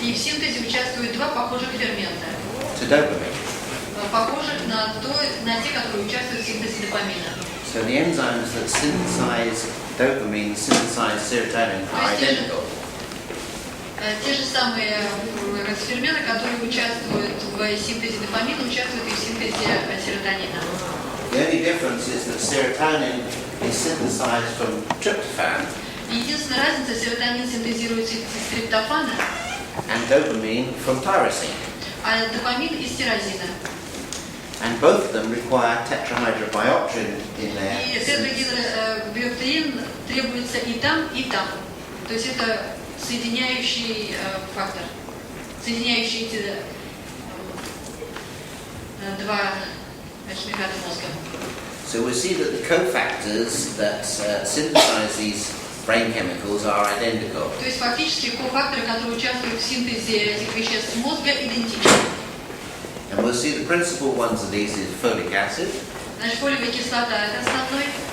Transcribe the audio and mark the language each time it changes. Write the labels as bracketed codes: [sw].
[ru] И в синтезе участвуют два похожих фермента, [en] to dopamine. [ru] похожих на те, которые участвуют в синтезе допамина. [en] So the enzymes that synthesize dopamine, synthesize serotonin are identical. [ru] Те же самые ферменты, которые участвуют в синтезе допамина, участвуют и в синтезе серотонина. [en] The only difference is that serotonin is synthesized from tryptophan. [ru] Единственная разница, серотонин синтезируется из триптофана, [en] And dopamine from tyrosine. [ru] а допамин из тирозина. [en] And both of them require tetrahydrobiopterin in their [ru] И [en] synthesis. [ru] тетрагидробиоптерин требуется и там, и там. То есть это соединяющий фактор, соединяющий эти два химиката мозга. [en] So we see that the cofactors that synthesize these brain chemicals are identical. [ru] То есть фактически кофакторы, которые участвуют в синтезе этих веществ мозга, идентичны. [en] And we'll see the principal ones of these is folic acid, [ru] Значит, фолиевая кислота это основной,